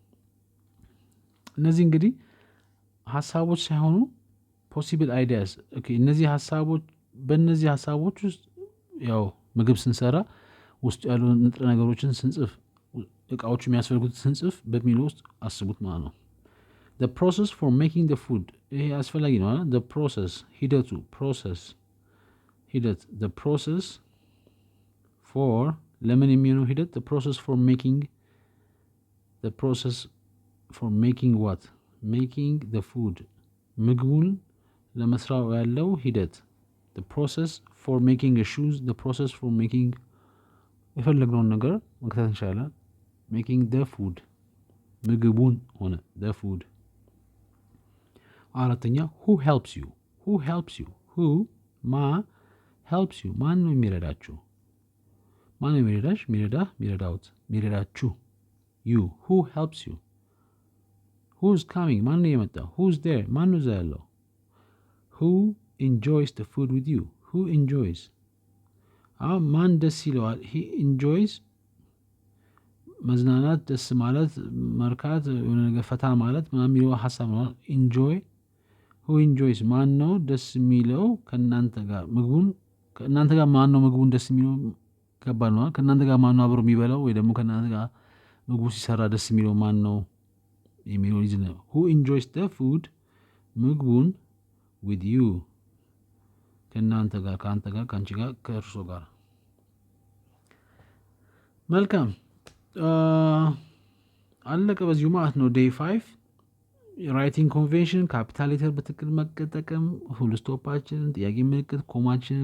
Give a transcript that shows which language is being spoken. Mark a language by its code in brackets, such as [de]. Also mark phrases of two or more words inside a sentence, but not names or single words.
[am] እነዚህ እንግዲህ ሐሳቦች ሳይሆኑ [en] possible ideas [am] እነዚህ ሐሳቦች በእነዚህ ሐሳቦች ውስጥ ያው ምግብ ስንሰራ ውስጥ ያሉ ንጥረ ነገሮችን ስንጽፍ እቃዎቹ የሚያስፈልጉት ስንጽፍ በሚለው ውስጥ አስቡት ማለት ነው [en] the process for making the food [am] ይሄ አስፈላጊ ነው አይደል? [en] the process [am] ሂደቱ ሂደት [en] the process for [am] ለምን የሚሆነው ሂደት [en] the process for making what making the food [am] ምግቡን ለመስራት ያለው ሂደት [en] the process for making a shoes the process for making [am] የፈለግነውን ነገር መክተት እንችላለን [en] making the food [am] ምግቡን ሆነ [en] the food አራተኛ who helps you who ማ helps you [am] ማን ነው የሚረዳችሁ ማን ነው የሚረዳሽ ሚረዳችሁ [en] you who helps you who's coming [am] ማን ነው የመጣው [en] who's there [am] ማን ነው እዛ ያለው [en] who enjoys the food with you who enjoys [am] ማን ደስ ይለዋል [en] he enjoys [am] መዝናናት ደስ ማለት መርካት የሆነ ነገር ፈታ ማለት ምናምን የሚለው ሀሳብ ነው [en] enjoy who enjoys [am] ማን ነው ደስ የሚለው ከእናንተ ጋር ማን ነው ምግቡን ደስ የሚለው ከባድ ነው ከእናንተ ጋር ማን ነው አብሮ የሚበላው ወይ ደግሞ ከእናንተ ጋር ምግቡ ሲሰራ ደስ የሚለው ማን ነው የሚለው ልጅ ነው [en] who enjoys the food [am] ምግቡን [en] with you [am] ከእናንተ ጋር ከአንተ ጋር ከአንቺ ጋር ከእርሶ ጋር መልካም አለቀ በዚሁ ማለት ነው day 5 [en] writing convention capital letter [am] በትክክል መጠቀም ፉል ስቶፓችንን ጥያቄ ምልክት ኮማችንን